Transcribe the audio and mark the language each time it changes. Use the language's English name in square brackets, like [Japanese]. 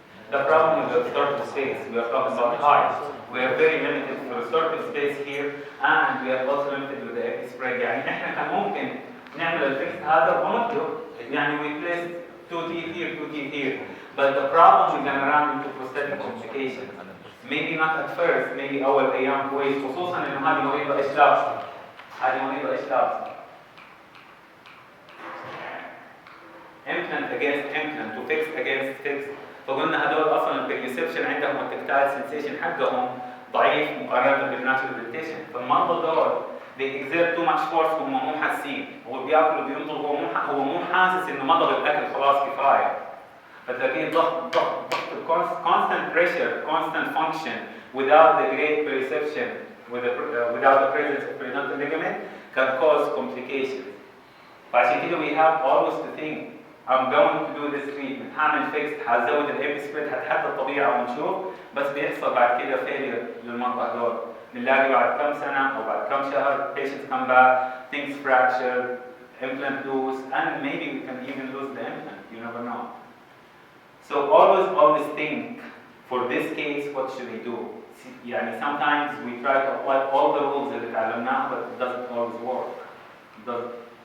[English] The problem with the restorative space, we are talking about height. We are very limited to restorative space here, and we are also limited with the epi spread. [Arabic] يعني إحنا كان ممكن نعمل الفيكس هذا ونطلب. [English] يعني we place 2 teeth here, 2 teeth here. But the problem we're gonna run into prosthetic complications. Maybe not at first, maybe [Arabic] أول أيام كويس، خصوصاً إنه هذه مريضة إيش لابسة؟ هذه مريضة إيش لابسة؟ [English] implant against implant to fix against fix. [Arabic] فقلنا هذول اصلا البريسبشن عندهم والتكتايل سنسيشن حقهم ضعيف مقارنه بالناتشورال ديكتيشن. فالمرضى دول [English] they exert too much force [Arabic] هم مو حاسين. هو بياكل وبيمضغ هو مو حاسس انه مضغ الاكل خلاص كفايه. فتلاقيه ضغط [English] constant pressure, constant function without the great perception, without the presence of periodontal ligament can cause complications. [Arabic] فعشان كده [English] we have always to think I'm going to do this treatment. [Arabic] هعمل fixed، هزود الابي سبريد، هتحدى الطبيعه ونشوف، بس بيحصل بعد كده failure للمرضى هذول. بنلاقي بعد كم سنه او بعد كم شهر [English] patients come back, things fracture, implant loose, and maybe we can even lose the implant. You never know. So always think for this case what should we do? يعني sometimes we try to apply all the rules [Arabic] اللي تعلمناها [English] but it doesn't always work. It doesn't.